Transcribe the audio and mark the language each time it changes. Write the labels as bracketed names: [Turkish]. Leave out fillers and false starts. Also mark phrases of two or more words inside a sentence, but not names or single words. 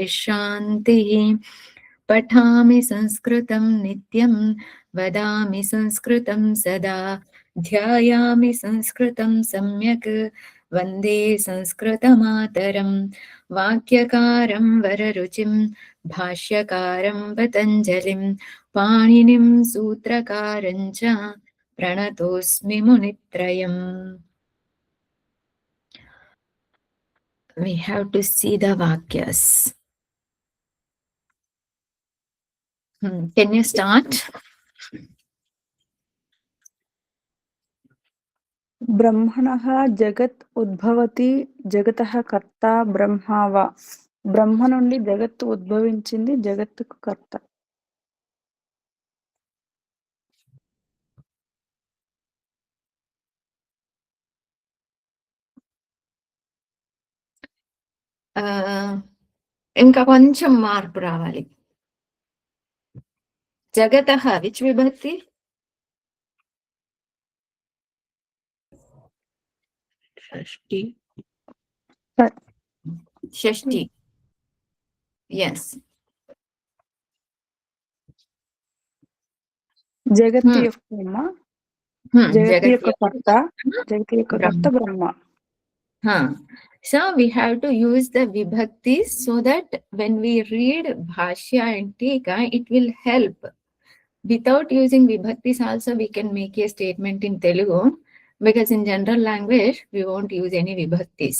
[Sanskrit] शान्तिः पठामि संस्कृतं नित्यं वदामि संस्कृतं सदा ध्यायामि संस्कृतं सम्यक् वन्दे संस्कृतमातरम् वाक्यकारं वररुचिं भाष्यकारं पतञ्जलिं पाणिनिं सूत्रकारं च प्रणतोऽस्मि मुनित्रयम्. [English] We have to see the vakyas. Can you start? [Sanskrit] ब्रह्मणः जगत् उद्भवति जगतः कर्ता ब्रह्मा वा ब्रह्म [Telugu] నుండి జగత్తు ఉద్భవించింది జగత్తుకు కర్త ఇంకా కొంచెం మార్పు రావాలి. [English] జగతః which vibhakti? Shashti. Shashti. Yes. [Telugu] జగత్తు యొక్క జగత్తు యొక్క కర్త జగత్తు యొక్క కర్త బ్రహ్మ. [English] So we have to use the vibhaktis so that when we read Bhashya and Tika, it will help. Without using vibhaktis also we can make a statement in Telugu, because in general language we won't use any vibhaktis.